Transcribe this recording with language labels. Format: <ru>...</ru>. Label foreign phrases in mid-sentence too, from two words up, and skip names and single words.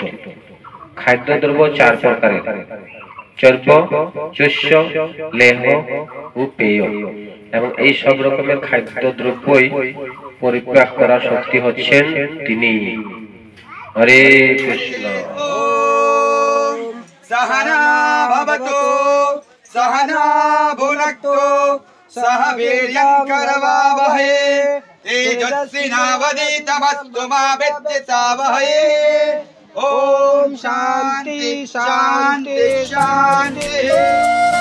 <bn>খাদ্যদ্রব্য চার প্রকারের: চর্ব, চস্য, লেহ ও পেয়। এবং এই সব রকমের খাদ্যদ্রব্যই পরিত্যাগ করার শক্তি হচ্ছেন তিনি। হরে কৃষ্ণ।</bn> <sa>सहना भवतु सहना भुनक्तु सह वीर्यं करवावहै तेजस्विनावधीतमस्तु मा विद्विषावहै। ओम शांति शांति शांति।</sa>